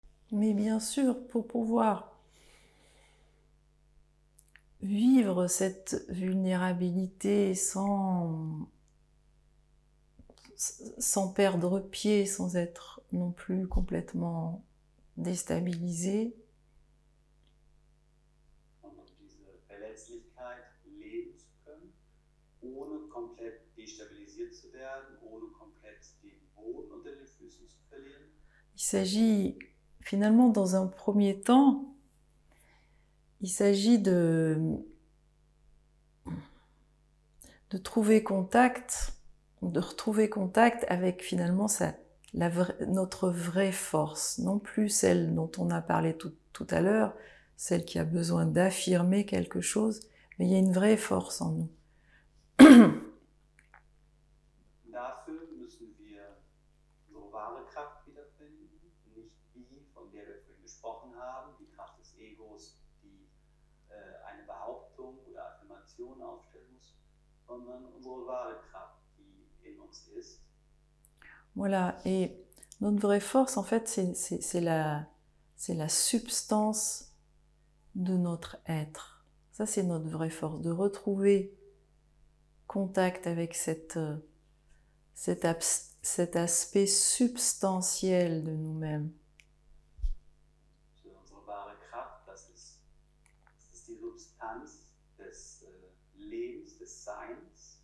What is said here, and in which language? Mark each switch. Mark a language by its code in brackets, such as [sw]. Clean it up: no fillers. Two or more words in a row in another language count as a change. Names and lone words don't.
[fr] Mais bien sûr, pour pouvoir vivre cette vulnérabilité sans perdre pied, sans être non plus complètement déstabilisé, [de] Und um diese Verletzlichkeit leben zu können, ohne komplett destabilisiert zu werden, ohne komplett den Boden unter den Füßen zu verlieren. [fr] il s'agit finalement dans un premier temps, il s'agit de trouver contact, de retrouver contact avec finalement notre vraie force, non plus celle dont on a parlé tout à l'heure, celle qui a besoin d'affirmer quelque chose, mais il y a une vraie force en nous. [de] Dafür müssen wir unsere wahre Kraft wiederfinden, nicht die, von der wir vorhin gesprochen haben, die Kraft des Egos, die eine Behauptung oder Affirmation aufstellen muss, sondern unsere wahre Kraft, die in uns ist. [fr] Voilà, et notre vraie force, en fait, c'est la substance de notre être. Ça, c'est notre vraie force, de retrouver contact avec cet aspect substantiel de nous-mêmes. [de] Unsere wahre Kraft, das ist die Substanz des Lebens, des Seins.